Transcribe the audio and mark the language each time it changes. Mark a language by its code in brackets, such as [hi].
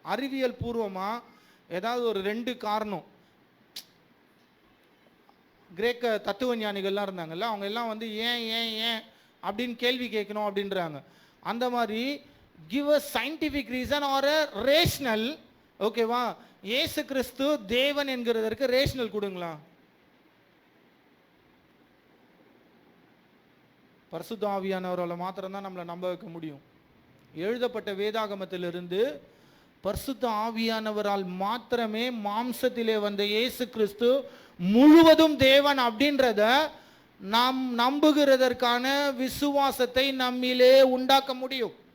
[ta] அறிவியல் பூர்வமாக ஏதாவது ஒரு 2 காரணம். கிரேக்க தத்துவ ஞானிகள்லாம் இருந்தாங்கல்ல, அவங்க எல்லாம் வந்து ஏன் ஏன் ஏன் அப்படின்னு கேள்வி கேட்கணும் அப்படின்றாங்க. அந்த மாதிரி [en] give a scientific reason or a rational. [ta] ஓகேவா? இயேசு கிறிஸ்து தேவன் என்கிறதற்கு ரேஷனல் கொடுங்களா? பரிசுத்த ஆவியானவரால் மாத்திரம்தான் நம்மளை நம்ப வைக்க முடியும். எழுதப்பட்ட வேதாகமத்திலிருந்து பரிசுத்த ஆவியானவரால் மாத்திரமே மாம்சத்திலே வந்த இயேசு கிறிஸ்து முழுவதும் தேவன் அப்படின்றத நாம் நம்புகிறதற்கான விசுவாசத்தை நம்மிலே உண்டாக்க முடியும்.